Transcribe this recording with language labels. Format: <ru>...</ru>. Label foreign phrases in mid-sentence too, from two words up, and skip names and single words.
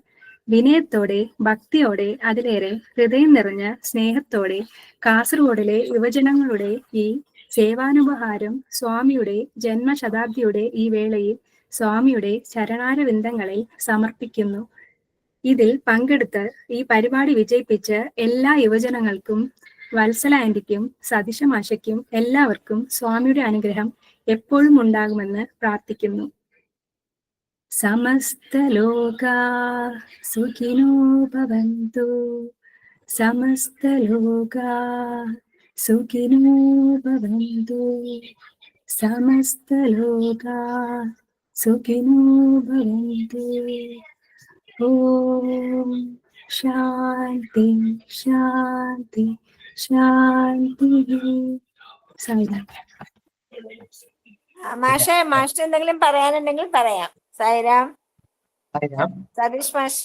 <ml>വിനയത്തോടെ, ഭക്തിയോടെ, അതിലേറെ ഹൃദയം നിറഞ്ഞ സ്നേഹത്തോടെ കാസർഗോഡിലെ യുവജനങ്ങളുടെ ഈ സേവാനുപഹാരം സ്വാമിയുടെ ജന്മശതാബ്ദിയുടെ ഈ വേളയിൽ സ്വാമിയുടെ ചരണാരവിന്ദങ്ങളിൽ സമർപ്പിക്കുന്നു. ഇതിൽ പങ്കെടുത്ത് ഈ പരിപാടി വിജയിപ്പിച്ച എല്ലാ യുവജനങ്ങൾക്കും, വത്സല ആന്റിക്കും, സതീശ മാഷയ്ക്കും എല്ലാവർക്കും സ്വാമിയുടെ അനുഗ്രഹം എപ്പോഴും ഉണ്ടാകുമെന്ന് പ്രാർത്ഥിക്കുന്നു.</ml> <sa>സമസ്തലോകാ സുഖിനോ ഭവന്തു, സമസ്തലോകാ സുഖിനോ ഭവന്തു, സമസ്തലോകാ സുഖിനോ ഭവന്തു. ഓം ശാന്തി ശാന്തി ശാന്തി.</sa> <ml>സായിരാം. മാഷ് എന്തെങ്കിലും പറയാനുണ്ടെങ്കിൽ പറയാം. സായിരാം. സതീഷ് മാഷ്.</ml>